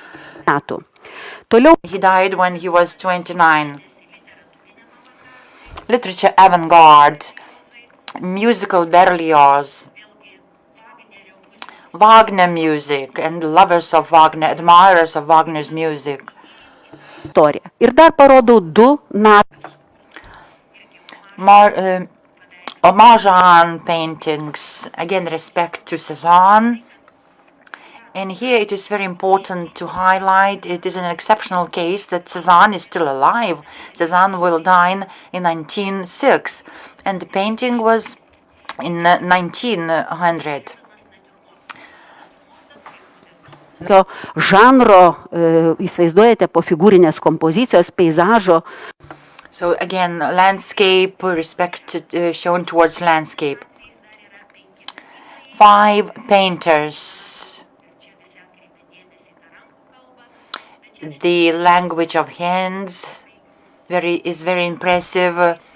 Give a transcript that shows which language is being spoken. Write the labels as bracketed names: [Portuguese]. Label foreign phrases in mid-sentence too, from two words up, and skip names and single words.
[English] He died when he was 29. Literature avant-garde, musical Berlioz, Wagner music, and lovers of Wagner, admirers of Wagner's music. [Lithuanian] Ir dar parodau du [English] Homagean paintings, again respect to Cézanne. And here it is very important to highlight, it is an exceptional case that Cézanne is still alive. Cézanne will die in 1906, and the painting was in 1900. [Lithuanian] Žanro, įsivaizduojate, po figūrinės kompozicijos, peizažo. [English] So again, landscape, respect shown towards landscape. 5 painters. The language of hands is very impressive.